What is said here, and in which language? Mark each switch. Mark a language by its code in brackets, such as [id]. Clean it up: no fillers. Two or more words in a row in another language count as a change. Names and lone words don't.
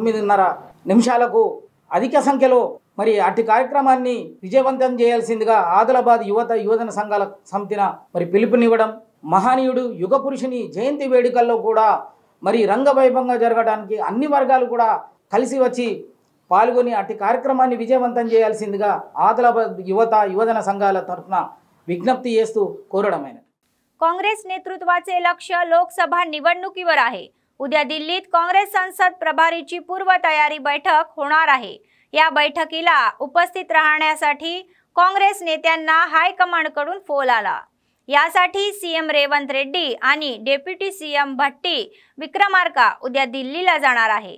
[te] 9:30 అధిక సంఖ్యలో మరి అట్టి కార్యక్రమాన్ని విజయవంతం చేయాల్సిందిగా ఆదిలాబాద్ యువజన సంఘాల సమితిన మరి పిలుపునివ్వడం, మహనీయుడు యుగ పురుషుని జయంతి వేడుకల్లో కూడా మరి రంగవైభవంగా జరగడానికి అన్ని వర్గాలు కూడా కలిసి వచ్చి పాల్గొని అట్టి కార్యక్రమాన్ని विजयवंతం చేయాల్సిందిగా ఆదిలాబాద్ యువజన సంఘాల తరఫున విజ్ఞప్తి చేస్తూ కోరడమైనది। [mr] काँग्रेस नेतृत्वाचे लक्ष लोकसभा निवडणुकीवर आहे। उद्या दिल्लीत काँग्रेस संसद प्रभारीची पूर्वतयारी बैठक होणार आहे। या बैठकीला उपस्थित राहण्यासाठी काँग्रेस नेत्यांना हायकमांडकडून फोन आला। यासाठी सीएम रेवंत रेड्डी आणि [en] deputy CM [mr] भट्टी विक्रमार्का उद्या दिल्लीला जाणार आहे।